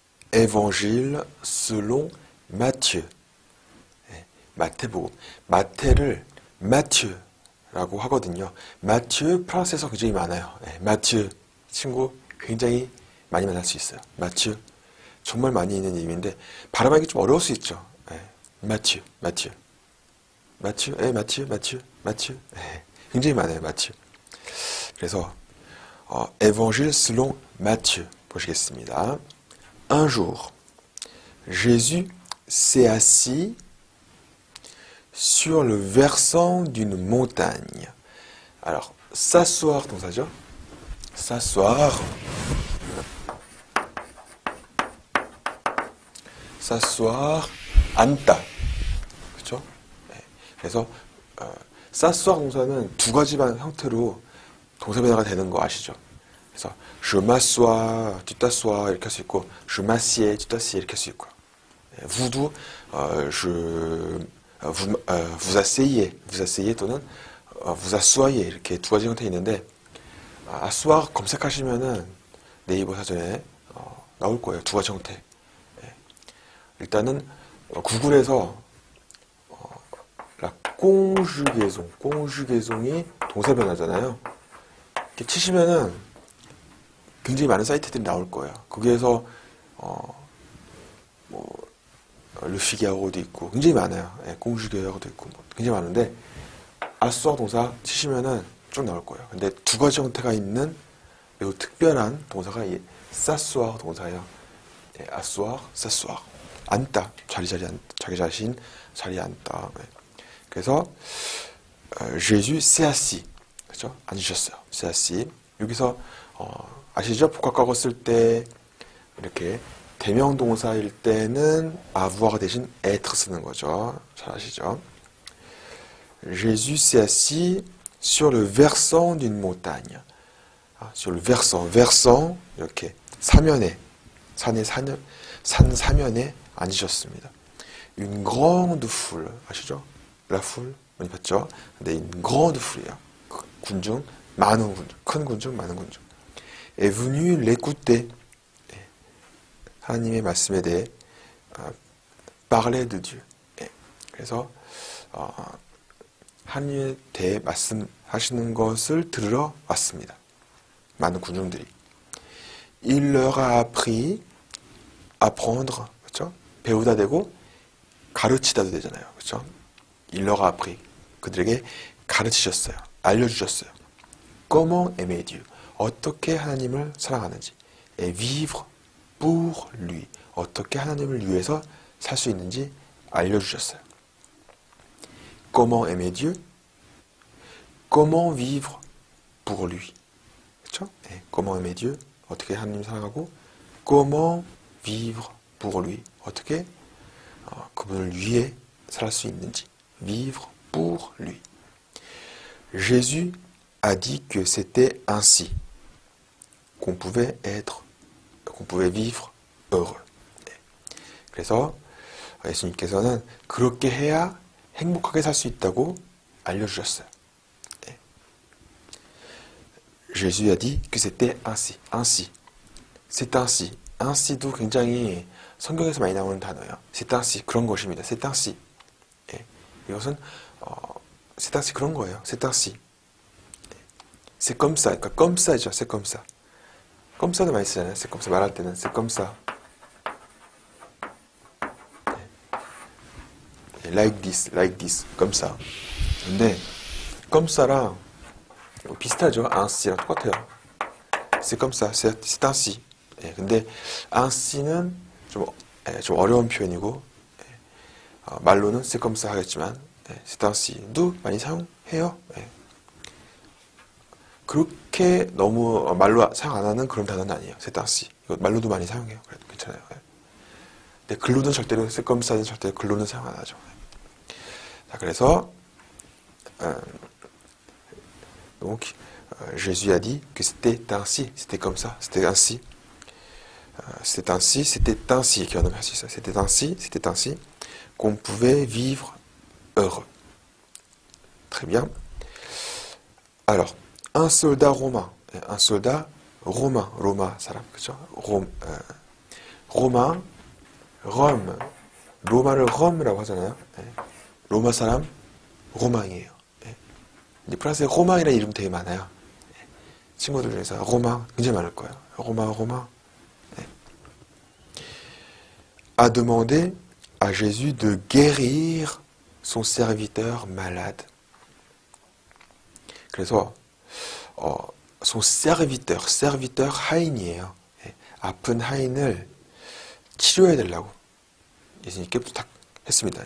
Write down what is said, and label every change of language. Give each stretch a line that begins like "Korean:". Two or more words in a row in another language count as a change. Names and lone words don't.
French: Évangile selon Matthieu.
Korean: 마태복음. 마태를 마튜라고 하거든요. 마튜 프랑스에서 굉장히 많아요. 마튜 친구 굉장히 많이 만날 수 있어요. 마튜 정말 많이 있는 이름인데 발음하기 좀 어려울 수 있죠. 마튜. 굉장히 많아요. 마튜. 그래서 Évangile selon Matthieu 보시겠습니다.
French: Un jour, Jésus s'est assis sur le versant d'une montagne. Alors, s'asseoir 동사죠. s'asseoir. s'asseoir,
Korean: 앉다. 그렇죠? 그래서 s'asseoir 동사는 두 가지 형태로 동사 변화가 되는 거 아시죠? 그래서
French: je m'assois, tu t'assois
Korean: 이렇게 할 수 있고
French: je m'assieds, tu t'assieds
Korean: 이렇게 할 수 있고요. vou도
French: vous asseyez
Korean: 또는
French: vous assoyez
Korean: 이렇게 두 가지 형태 있는데 asseoir 검색하시면은 네이버 사전에 나올 거예요. 두 가지 형태. 일단은 구글에서 conjugaison이 동사 변화잖아요. 이렇게 치시면은 굉장히 많은 사이트들이 나올 거예요. 거기에서 Le Figaro도 있고 굉장히 많아요. conjugaison도 있고 굉장히 많은데 asseoir 동사 치시면은 쭉 나올 거예요. 근데 두 가지 형태가 있는 매우 특별한 동사가 이 s'asseoir 동사예요.
French: asseoir, s'asseoir.
Korean: 앉다. 자기 자신 자리에 앉다.
French: 그래서 Jésus s'est assis.
Korean: 그렇죠? 앉으셨어요.
French: s'est assis.
Korean: 여기서 아시죠? 복합과거 쓸 때 이렇게 대명 동사일 때는 avoir 대신 être 쓰는 거죠. 잘 아시죠?
French: Jésus s'est assis sur le versant d'une montagne. sur le versant
Korean: 이렇게 사면에 산 사면에 앉으셨습니다.
French: Une grande foule 아시죠? La foule
Korean: 많이 봤죠? 근데
French: une grande foul
Korean: 이에요. 군중, 많은 군중, 큰 군중, 많은 군중.
French: est venu l'écouter.
Korean: 하나님의 말씀에 대해
French: parler de Dieu.
Korean: 그래서 하나님에 대해 말씀하시는 것을 들으러 왔습니다. 많은 군중들이.
French: Il leur a appris, apprendre,
Korean: 그렇죠? 배우다 되고 가르치다도 되잖아요, 그렇죠?
French: Il leur a appris,
Korean: 그들에게 가르치셨어요, 알려주셨어요.
French: Comment aimer Dieu,
Korean: 어떻게 하나님을 사랑하는지.
French: Et vivre pour lui,
Korean: 어떻게 하나님을 위해서 살 수 있는지 알려주셨어요.
French: Comment aimer Dieu, comment vivre pour lui, 그렇죠? Comment aimer Dieu,
Korean: 어떻게 하나님 사랑하고
French: comment vivre pour lui,
Korean: 어떻게 그분을 위해 살 수 있는지.
French: vivre pour lui. Jésus a dit que c'était ainsi qu'on pouvait vivre heureux.
Korean: 그래서 예수님께서는 그렇게 해야 행복하게 살 수 있다고 알려주셨어요.
French: Jésus a dit que c'était ainsi. C'est ainsi.
Korean: ainsi도 굉장히 성경에서 많이 나오는 단어예요.
French: C'est ainsi.
Korean: 그런 것입니다.
French: C'est ainsi.
Korean: 이것은
French: c'est ainsi
Korean: 그런 거예요.
French: C'est ainsi. C'est comme ça. 그러니까 comme ça,죠. C'est comme ça. comme ça
Korean: 도 많이 쓰잖아요.
French: C'est comme ça
Korean: 말할 때는
French: c'est comme ça.
English: like this,
French: comme ça.
Korean: 근데
French: comme ça
Korean: 랑 비슷하죠. ainsi랑 똑같아요.
French: c'est comme ça, c'est ainsi.
Korean: 근데 ainsi는 좀 어려운 표현이고 말로는
French: c'est comme ça
Korean: 하겠지만
French: c'est ainsi
Korean: 도 많이 사용해요. 그렇게 너무 말로 사용 안 하는 그런 단어는 아니에요.
French: c'est ainsi.
Korean: 이거 말로도 많이 사용해요. 그래도 괜찮아요. 근데 글로는 절대로
French: c'est comme ça
Korean: 는 절대로 글로는 사용 안 하죠. 자, 그래서
French: donc Jésus a dit que c'était ainsi, c'était comme ça, c'était ainsi. c'était ainsi
Korean: 기억나면 수 있어요.
French: c'était ainsi qu'on pouvait vivre heureux. Très bien. Alors, un soldat romain,
Korean: 로마 사람, 그죠? 로마, 롬. 로마를 롬이라고 하잖아요. 예. 로마 사람, 로망이에요. 예. 이제 프랑스에 로망이라는 이름 되게 많아요. 예. 친구들 중에서 로망 굉장히 많을 거예요. 로망. 예.
French: A demandé à Jésus de guérir son serviteur malade.
Korean: 그래서
French: son serviteur
Korean: 하인이에요. 예. 아픈 하인을 치료해 달라고 예수님께 부탁했습니다.